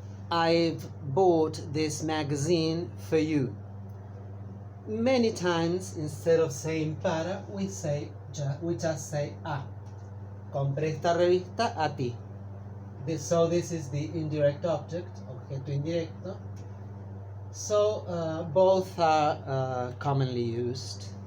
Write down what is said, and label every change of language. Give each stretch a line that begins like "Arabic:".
English: I've bought this magazine for you. Many times, instead of saying para, we just say a.
Spanish: Compré esta revista a ti.
English: So this is the indirect object, objeto indirecto. So both are commonly used.